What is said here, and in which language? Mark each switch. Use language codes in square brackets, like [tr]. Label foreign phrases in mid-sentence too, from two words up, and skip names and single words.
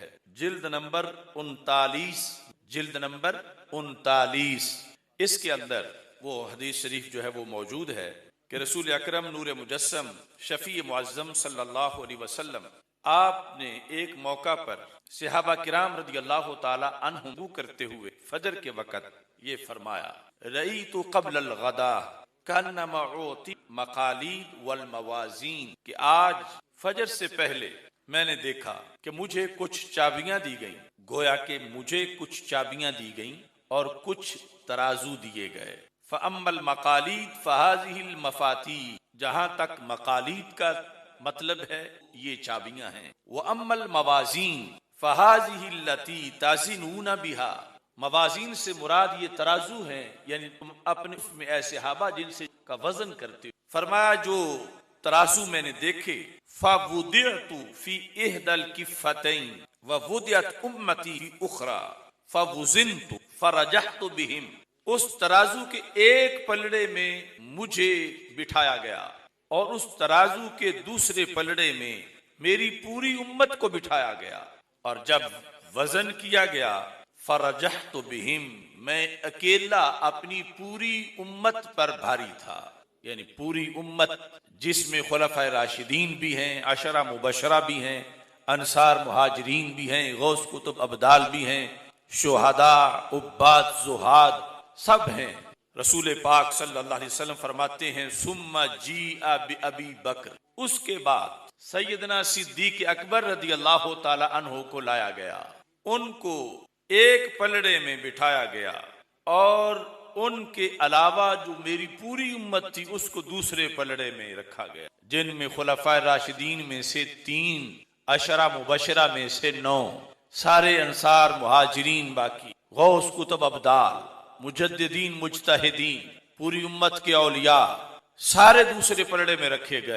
[ur] جلد نمبر 39 اس کے اندر وہ حدیث شریف جو ہے وہ موجود ہے کہ رسول اکرم نور مجسم شفیع معظم [ar] صلى الله عليه وسلم, [ur] آپ نے ایک موقع پر صحابہ کرام [ar] رضي الله تعالى عنهم [ur] کرتے ہوئے فجر کے وقت یہ فرمایا, [ar] رأيت قبل الغداة كأنما أوتيت مقاليد والموازين, [ur] کہ آج فجر سے پہلے میں نے دیکھا کہ مجھے کچھ چابیاں دی گئیں، گویا کہ مجھے کچھ چابیاں دی گئیں اور کچھ ترازو دیے گئے. [ar] فأما المقاليد فهذه المفاتيح, [ur] جہاں تک مقالید کا مطلب ہے یہ چابیاں ہیں. [ar] وأما الموازين فهذه التي تزنون بها, [ur] موازین سے مراد یہ ترازو ہیں، یعنی تم اپنے اس میں ایسے حبہ جن سے کا وزن کرتے ہو. فرمایا جو ترازو میں نے دیکھے, [ar] فوضعت في إحدى الكفتين ووضعت أمتي في أخرى فوزنت فرجحت بهم, [ur] اس ترازو کے ایک پلڑے میں مجھے بٹھایا گیا اور اس ترازو کے دوسرے پلڑے میں میری پوری امت کو بٹھایا گیا، اور جب وزن کیا گیا [ar] فرجحت بهم, [ur] میں اکیلا اپنی پوری امت پر بھاری تھا. یعنی پوری امت جس میں خلفائے راشدین بھی ہیں، عشرہ مبشرہ بھی ہیں، انصار مہاجرین بھی ہیں، غوث قطب ابدال بھی ہیں، شہدا عباد زہاد سب ہیں. رسول پاک [ar] صلى الله عليه وسلم [ur] فرماتے ہیں, [ar] ثم جيء بأبي بكر, [ur] اس کے بعد سیدنا صدیق اکبر [ar] رضي الله تعالى عنه [ur] کو لایا گیا، ان کو ایک پلڑے میں بٹھایا گیا اور ان کے علاوہ جو میری پوری امت تھی اس کو دوسرے پلڑے میں رکھا گیا، جن میں خلفائے راشدین میں سے 3، عشرہ مبشرہ میں سے 9، سارے انصار مہاجرین، باقی غوث قطب ابدال، مجددین مجتہدین، پوری امت کے اولیا سارے دوسرے پلڑے میں رکھے گئے.